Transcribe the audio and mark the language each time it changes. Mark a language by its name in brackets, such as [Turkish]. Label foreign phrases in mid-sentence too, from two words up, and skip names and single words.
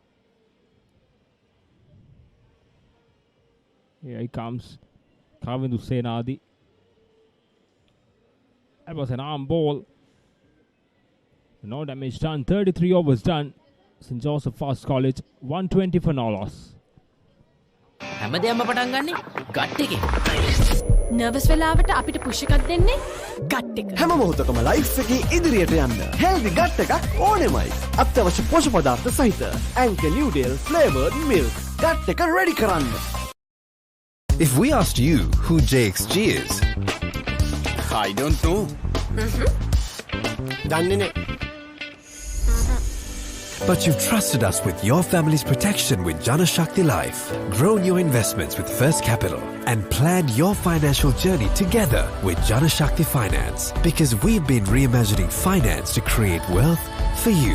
[English] Here he comes. Kavindu Senadi. That was an arm ball. No damage done. 33 overs done. St. Joseph Fast College 120 for no loss. [Sinhala] හැමදේම පටන් ගන්නේ ගට් එකේ. නර්වස් වෙලාවට අපිට පුෂ් එකක් දෙන්නේ ගට් එක. හැම මොහොතකම ලයිෆ් එකේ ඉදිරියට යන්න [English] healthy gut [Sinhala] එකක් ඕනෙමයි. අත්‍යවශ්‍ය පෝෂක පදාර්ථ සහිත ඇන්කර් නිව්ඩේල් [English] flavored milk [Sinhala] ගට් එක රෙඩි කරන්න. [English] If we asked you who JXG is, I don't know. [Sinhala] දන්නේ නෑ. [English] but you've trusted us with your family's protection with Janashakti Life, grown your investments with First Capital, and planned your financial journey together with Janashakti Finance. Because we've been reimagining finance to create wealth for you.